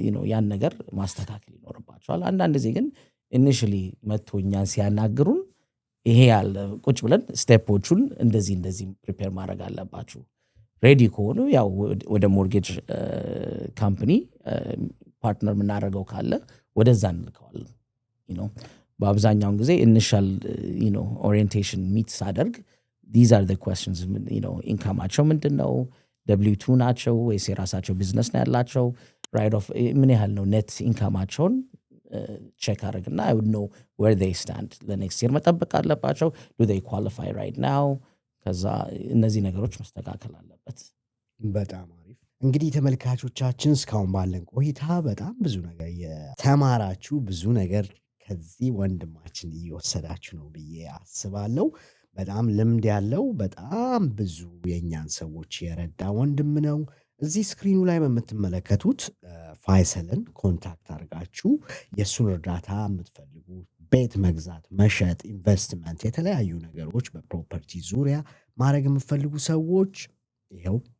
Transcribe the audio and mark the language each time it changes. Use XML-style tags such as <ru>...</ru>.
<am>ያን ነገር ማስተካከል ይኖርባቸዋል። አንዳንድ ጊዜ ግን ኢኒሺያሊ መጥቶ እኛን ሲያናግሩን ይሄ ያለ ቁጭ ብለን ስቴፖቹን እንደዚህ ፕሪፔር ማድረግ አለባችሁ ሬዲ ከሆኑ ያው ወደ ሞርጌጅ ካምፓኒ ፓርትነር የምናደርገው ካለ ወደዛ እንልከዋለን። በአብዛኛውን ጊዜ ኢኒሻል ኦሪየንቴሽን ሚት ሳደርግ</am> <en>these are the questions</en> <am>ኢንካማቸው ምንድነው? W2 ናቸው ወይስ የራሳቸው ቢዝነስ ነው ያላቸው? ራይት ኦፍ ምን ያህል ነው? ኔት ኢንካማቸውን ቼክ አድርግና</am> <en>I would know where they stand.</en> <am>ለኔክስት ይር መጠበቅ አለባቸው?</am> <en>do they qualify right now?</en> <am>ከዛ እነዚህ ነገሮች መስተካከል አለበት። በጣም አሪፍ። እንግዲህ ተመልካቾቻችን እስካሁን ባለን ቆይታ በጣም ብዙ ነገር የተማራችሁ ብዙ ነገር ከዚህ ወንድማችን እየወሰዳችሁ ነው ብዬ አስባለሁ። በጣም ልምድ ያለው በጣም ብዙ የኛን ሰዎች የረዳ ወንድም ነው። እዚህ ስክሪኑ ላይ በምትመለከቱት ፋይሰልን ኮንታክት አድርጋችሁ የሱን እርዳታ የምትፈልጉ ቤት መግዛት፣ መሸጥ፣ ኢንቨስትመንት፣ የተለያዩ ነገሮች በፕሮፐርቲ ዙሪያ ማድረግ የምትፈልጉ ሰዎች ይኸው</am>